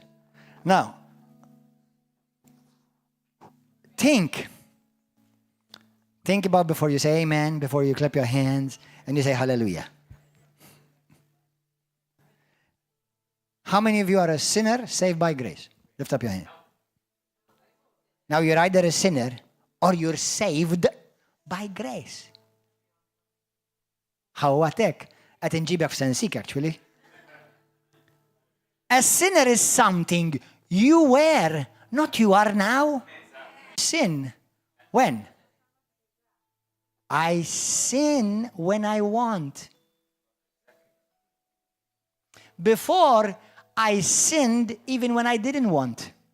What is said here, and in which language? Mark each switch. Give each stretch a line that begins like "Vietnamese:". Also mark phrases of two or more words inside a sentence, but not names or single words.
English: Now, think about before you say amen, before you clap your hands, and you say hallelujah. How many of you are a sinner saved by grace? Lift up your hand. Now you're either a sinner or you're saved by grace.
Maltese: Ħawatek, qed inġibek f'sensik actually.
English: A sinner is something you were, not you are now. Sin. When? I sin when I want. Before, I sinned even when I didn't want.